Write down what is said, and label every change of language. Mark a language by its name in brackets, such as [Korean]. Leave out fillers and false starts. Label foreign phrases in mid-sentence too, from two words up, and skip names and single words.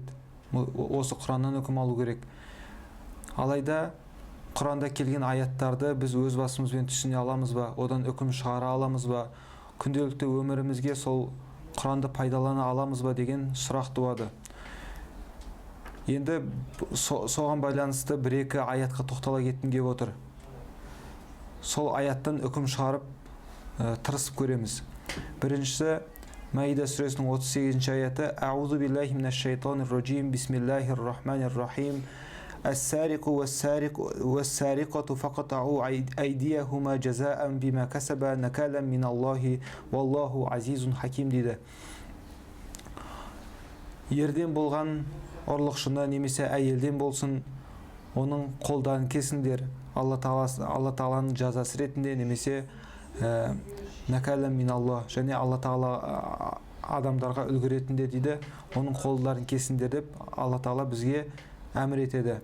[Kazakh] Осы Құраннан үкім алу керек. Алайда Құранда келген аяттарды біз өз басымызбен түсіне аламыз ба, одан үкім шығара аламыз ба, күнделікті өмірімізге сол Құранды пайдалана аламыз ба деген сұрақ туады. Енді соған байланысты бір-екі аятқа тоқтала кеткім келіп отыр. Сол аяттан үкім шығарып тырысып көреміз. Біріншісі Маида сүресінің 38-ші аяты: [Arabic] أعوذ بالله من الشيطان الرجيم، بسم الله الرحيم. والسارق والسارقة فاقطعوا أيديهما جزاء بما كسبا نكالا من الله والله عزيز حكيم дейді. [Kazakh] Ерден болған ұрлықшыны немесе әйелден болсын, оның қолдарын кесіңдер. Алла Тағаланың жазасы ретінде немесе [Arabic] نكالا من الله, [Kazakh] және Алла Тағала адамдарға үлгі ретінде дейді, оның қолдарын кесіңдер деп Алла Тағала бізге әмір етеді.